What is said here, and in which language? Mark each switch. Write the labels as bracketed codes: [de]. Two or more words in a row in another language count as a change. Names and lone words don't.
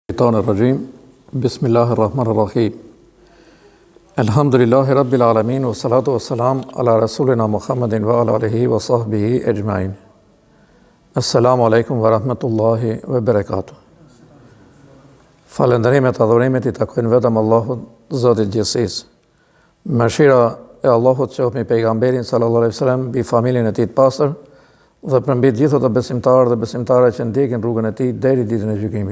[ar] الشيطان الرجيم بسم الله الرحمن الرحيم الحمد لله رب العالمين والصلاة والسلام على رسولنا محمد وعلى آله وصحبه أجمعين السلام عليكم ورحمة الله وبركاته [sq] Falënderimet e adhurimet I takojnë vetëm Allahut, Zotit gjithësisë. Mëshira e Allahut qoftë mbi pejgamberin [ar] صلى الله عليه وسلم, [sq] mbi familjen e tij të pastër dhe për mbi të gjithë ato besimtarë dhe besimtare që ndjekin rrugën e tij deri ditën e gjykimit.